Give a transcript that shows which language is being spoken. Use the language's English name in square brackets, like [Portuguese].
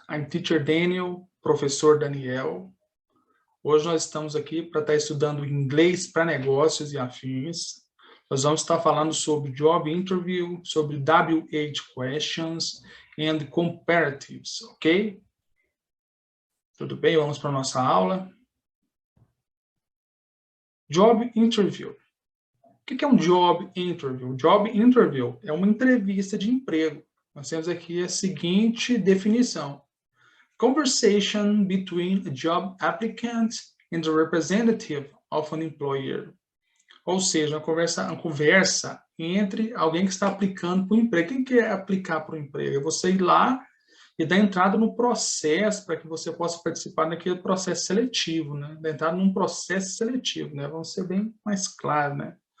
[English] I'm Teacher Daniel, professor Daniel. [Portuguese] Hoje nós estamos aqui para estar estudando inglês para negócios e afins. Nós vamos estar falando sobre job interview, sobre [English] WH questions and comparatives, [Portuguese] ok? Tudo bem? Vamos para a nossa aula. Job interview. O que é um job interview? Job interview é uma entrevista de emprego. Nós temos aqui a seguinte definição. [English] Conversation between a job applicant and the representative of an employer. [Portuguese] Ou seja, uma conversa entre alguém que está aplicando para o emprego. Quem quer aplicar para o emprego? É você ir lá e dar entrada no processo para que você possa participar daquele processo seletivo, né? Dar entrada num processo seletivo, né? Vamos ser bem mais claros, né?